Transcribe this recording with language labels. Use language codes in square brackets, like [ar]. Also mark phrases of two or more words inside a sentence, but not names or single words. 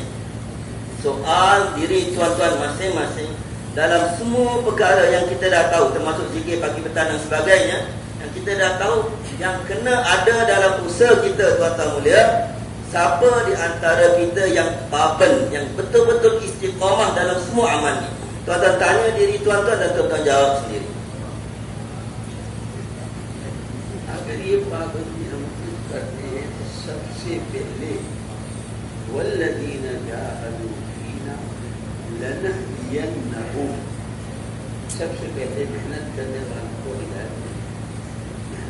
[ms] Soal diri tuan-tuan masing-masing dalam semua perkara yang kita dah tahu, termasuk zikir pagi petang dan sebagainya, yang kita dah tahu, yang kena ada dalam usaha kita, tuan-tuan mulia. Siapa di antara kita yang paben, yang betul-betul istiqamah dalam semua amal ni? Tuan-tuan tanya diri tuan-tuan dan tuan-tuan jawab sendiri. [hi] अगर ये पाबंदी हम करते हैं तो सबसे पहले [ar] والذين جاهدوا فينا لنهدينهم, [hi] सबसे पहले मेहनत करने वालों को हिदायत दें।